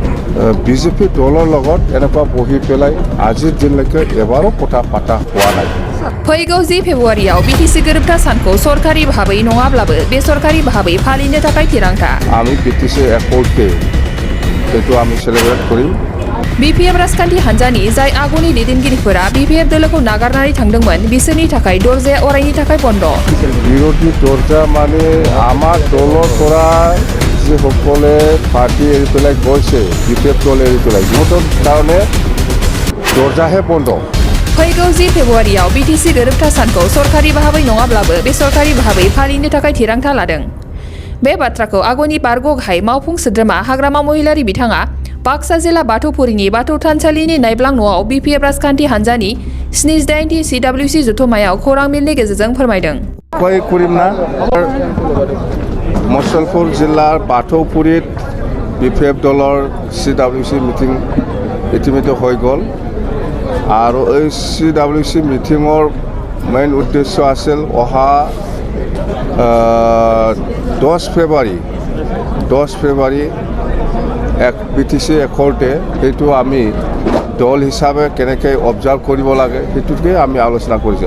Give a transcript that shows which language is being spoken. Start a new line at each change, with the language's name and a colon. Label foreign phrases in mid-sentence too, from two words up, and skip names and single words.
Assamese: বিজেপি দলৰ লগত এনেকুৱা বহি পেলাই আজিৰ দিনলৈকে এবাৰো কথা পাতা হোৱা নাই।
Bodo: फैगौ 10 फेब्रुवारियाव बिटिसि गोरोबथा सानखौ सरकारि भाबै नङाब्लाबो बेसरकारि भाबै फालिनो थाखाय थिरांथा।
Assamese: আমি বিটিসি একৰ্ডে এইটো আমি সেলিব্রেট কৰিম।
Bodo: BPF राजखान्थि हान्जानि जाय आगुनि दैदेनगिरिफोरा BPF दोलोखौ नागारनानै थांदोंमोन बिसोरनि थाखाय दरजाया अरायनि थाखाय बन्द।
Assamese: বিৰোধী দৰজা মানে আমাৰ দলৰ পৰা যিসকলে পাৰ্টি এৰি পেলাই গৈছে BPF দল এৰি পেলাই সিহঁতৰ কাৰণে দৰজাহে বন্ধ।
Bodo: फैगौ 10 फेब्रुवारियाव बिटिसि गोरोबथा सानखौ सरकारि भाबै नङाब्लाबो बेसरकारि भाबै फालिनो थाखाय थिरांथा लादों। बे बाथ्राखौ आगुनि बारग' गाहाय मावफुं सोद्रोमा हाग्रामा महिलारि बिथाङा बाक्सा जिल्ला बाथौफुरिनि बाथौ थानसालिनि नायब्लां न'आव BPF राजखान्थि हान्जानि 78 CWC जथुम्मायाव खौरां मेलनि गेजेरजों फोरमायदों।
Assamese: কৰিমনা মুছলপুৰ জিলাৰ বাথৌপুৰীত BPF দলৰ CWC মিটিং ইতিমধ্যে হৈ গ'ল আৰু এই CWC মিটিঙৰ মেইন উদ্দেশ্য আছিল অহা 10 ফেব্ৰুৱাৰী এক বিটিসি একৰ্ডে সেইটো আমি দল হিচাপে কেনেকৈ অবজাৰ্ভ কৰিব লাগে সেইটোকে আমি আলোচনা কৰিছোঁ।